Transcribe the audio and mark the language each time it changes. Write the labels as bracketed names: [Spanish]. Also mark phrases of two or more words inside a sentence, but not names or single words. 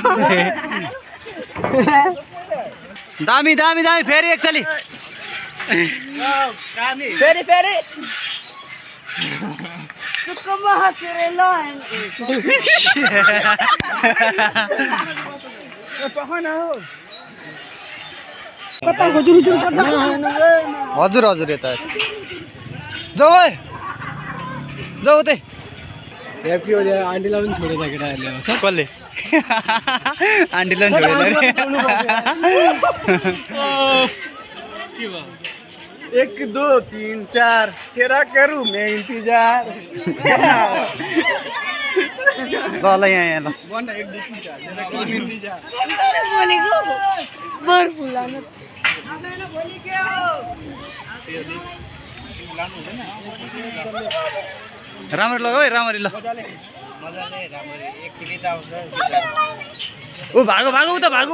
[Nepali] दामी दामी दामी फेरि एकचोटि फेरि फेरि हजुर हजुर यता जाऊ है जाऊ उतै [English] Happy Holi [Nepali] आन्टीलाई पनि छोडेर केटाहरूले कसले आन्टीलाई पनि छोडेन [Hindi] 1 2 3 4 तेरा करूं मैं इंतजार [Nepali] ल ल यहाँ ल [Hindi] भन्दा 1 2 3 4 तेरा करूं इंतजार [Nepali] बोलेको बर फुलाउनु राम्ररी लगाऊ है राम्ररी ल ऊ भागो भागो उता भागो